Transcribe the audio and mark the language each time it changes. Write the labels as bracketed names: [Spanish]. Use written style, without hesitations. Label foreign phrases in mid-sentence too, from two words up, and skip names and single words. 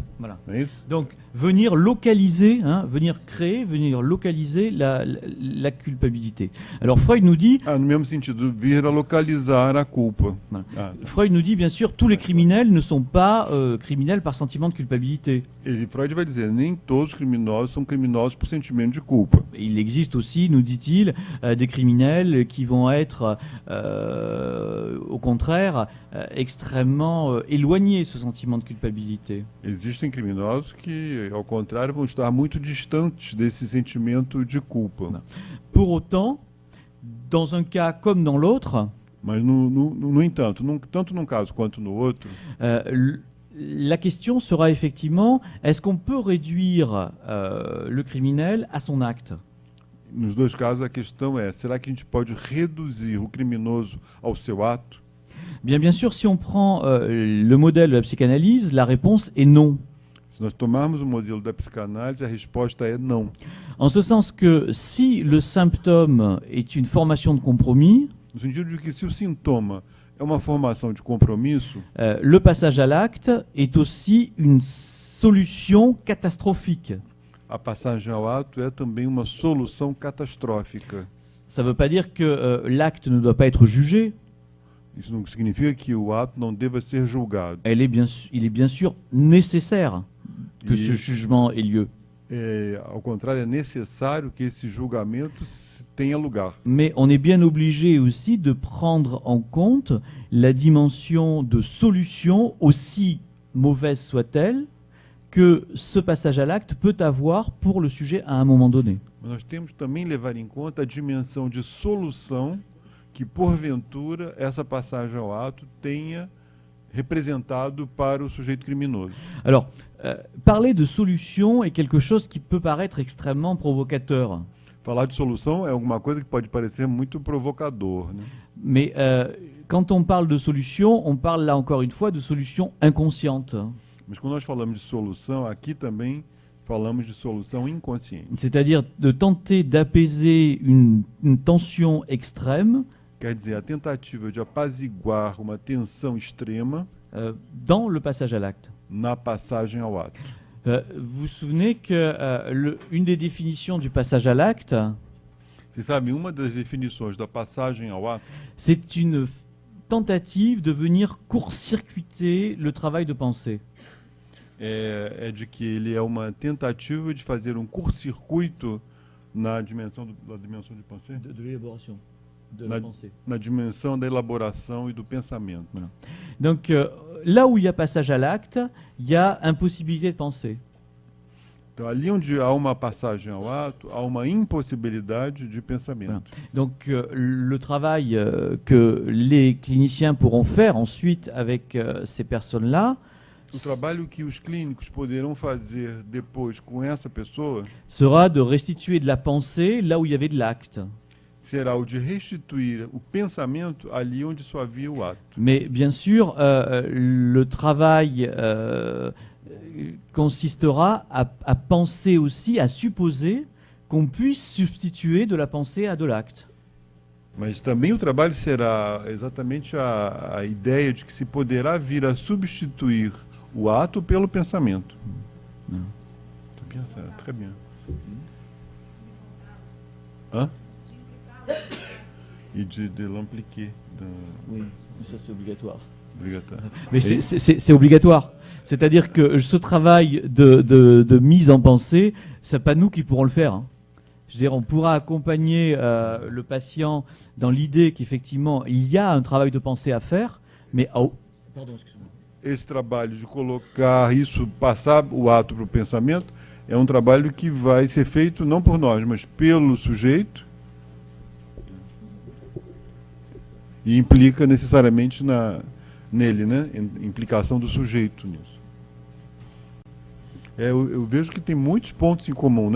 [French] Voilà. [Portuguese] É isso? [French] Donc, venir localiser, venir créer, venir localiser la culpabilité. Alors, Freud nous dit... [Portuguese] no mesmo sentido, vir a localizar a culpa. [French] Voilà. Freud nous dit, bien sûr, tous les criminels ne sont pas criminels par sentiment de culpabilité. [Portuguese] E Freud vai dizer, nem todos os criminosos são criminosos por sentimento de culpa. [French] Il existe aussi, nous dit-il, des criminels qui vont être, au contraire, extrêmement éloignés de ce sentiment de culpabilité. [Portuguese] Existem criminosos que, ao contrário, vão estar muito distantes desse sentimento de culpa. [French] Pour autant, dans un cas comme dans l'autre, [Portuguese] mas no entanto, tanto num caso quanto no outro, [French] la question sera effectivement, est-ce qu'on peut réduire le criminel à son acte? [Portuguese] Nos dois casos, a questão é, será que a gente pode reduzir o criminoso ao seu ato? [French] Bien sûr, si on prend le modèle de la psychanalyse, la réponse est non. [Portuguese] Se nós tomarmos o modelo da psicanálise, a resposta é não. [French] En ce sens que si le symptôme est une formation de compromis, [Portuguese] No sentido de que se o sintoma é uma formação de compromisso, [French] le passage à l'acte est aussi une solution catastrophique. [Portuguese] a passagem ao ato é também uma solução catastrófica. [French] Ça ne veut pas dire que l'acte ne doit pas être jugé. [Portuguese] Isso não significa que o ato não deva ser julgado. [French] Il est bien sûr nécessaire que [Portuguese] E- [French] ce jugement ait lieu. [Portuguese] Ao contrário, é necessário que esse julgamento tenha lugar. [French] Mais on est bien obligé aussi de prendre en compte la dimension de solution, aussi mauvaise soit-elle, que ce passage à l'acte peut avoir pour le sujet à un moment donné. [Portuguese] Mas nós temos também levar em conta a dimensão de solução que, porventura, essa passagem ao ato tenha representado para o sujeito criminoso. [French] Alors, parler de solution est quelque chose qui peut paraître extrêmement provocateur. [Portuguese] Falar de solução é alguma coisa que pode parecer muito provocador, né? [French] Mais quand on parle de solution, on parle là encore une fois de solution inconsciente. [Portuguese] Mas quando nós falamos de solução, aqui também falamos de solução inconsciente. [French] C'est-à-dire de tenter d'apaiser une tension extrême [Portuguese] Quer dizer, a tentativa de apaziguar uma tensão extrema [French] dans le passage à l'acte. [Portuguese] na passagem ao ato. [French] Vous vous souvenez que une des définitions du passage à l'acte, [Portuguese] Você sabe, uma das definições da passagem ao ato [French] c'est une tentative de venir court-circuiter le travail de pensée. [Portuguese] é de que ele é uma tentativa de fazer um curto-circuito na dimensão da dimensão de pensée, [French] De l'élaboration de la pensée. [Portuguese] na dimensão da elaboração e do pensamento. [French] Donc là où il y a passage à l'acte, il y a impossibilité de penser. [Portuguese] Então, ali onde há uma passagem ao ato, há uma impossibilidade de pensamento. [French] Donc le travail que les cliniciens pourront faire ensuite avec ces personnes-là [Portuguese] O trabalho que os clínicos poderão fazer depois com essa pessoa [French] sera de restituer de la pensée là où il y avait de l'acte. [Portuguese] será o de restituir o pensamento ali onde só havia o ato. [French] Mais bien sûr, le travail consistera à penser aussi, à supposer qu'on puisse substituer de la pensée à de l'acte. [Portuguese] Mas também o trabalho será exatamente a ideia de que se poderá vir a substituir o ato pelo pensamento. [French] Très bien, ça, très bien. Hein? E de l'impliquer. Oui, ça c'est obligatoire. [Portuguese] Obrigatório. [French] Mais Et- c'est obligatoire. C'est-à-dire que ce travail de mise en pensée, c'est pas nous qui pourrons le faire, hein. Je veux dire, on pourra accompagner le patient dans l'idée qu'effectivement, il y a un travail de pensée à faire, mais... Pardon, excusez-moi. [Portuguese] Esse trabalho de colocar isso, passar o ato para o pensamento, é um trabalho que vai ser feito não por nós, mas pelo sujeito, e implica necessariamente nele, né? Implicação do sujeito nisso. Eu vejo que tem muitos pontos em comum, né?